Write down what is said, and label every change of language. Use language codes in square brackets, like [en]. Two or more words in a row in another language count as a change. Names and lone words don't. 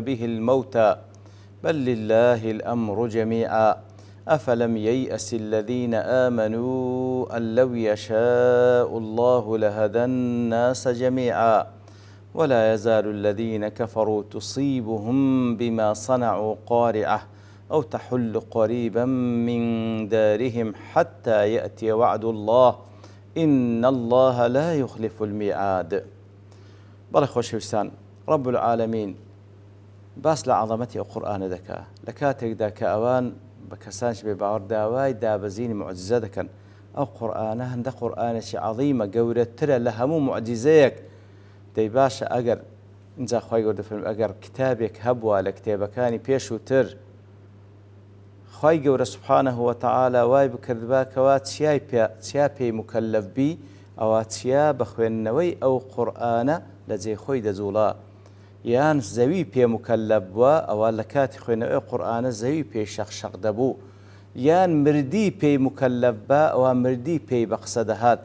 [ar] به الموتى بل لله الأمر جميعا أفلم ييأس الذين آمنوا أن لو يشاء الله لهدى الناس جميعا ولا يزال الذين كفروا تصيبهم بما صنعوا قارعة أو تحل قريبا من دارهم حتى يأتي وعد الله إن الله لا يخلف الميعاد. [ckb] بەڵێ خۆشەویستان [ar] رب العالمين [ckb] باس لە عەظەمەتی ئەو قورئانە دەکا لە کاتێکدا کە ئەوان بە کەسانش بێ باوەڕ داوای دابەزینی موعجزە دەکەن. ئەو قورئانە هەندە قورئانێکی عەظیمە گەورەترە لە هەموو موعجزەیەک. دەی باشە ئەگەر اینجا خوای گەورە دەفەرمێ ئەگەر کتابێک هەبووە لە کتێبەکانی پێشووتر خوای گەورە [ar] سوبحانەه وتەعالا [ckb] وای بکردبا کەوا چیا پێی مکەلەف بی ئەوە چیا بە خوێندنەوەی ئەو قورئانە لە جێ خۆی دەجوڵا یان زەوی پێ مکەلەف بووە ئەوە لە کاتی خوێندنەوەی قورئانە زەوی پێی شەقشەق دەبوو یان مردی پێی مکەلەف بە ئەوە مردی پێی بە قسە دەهات.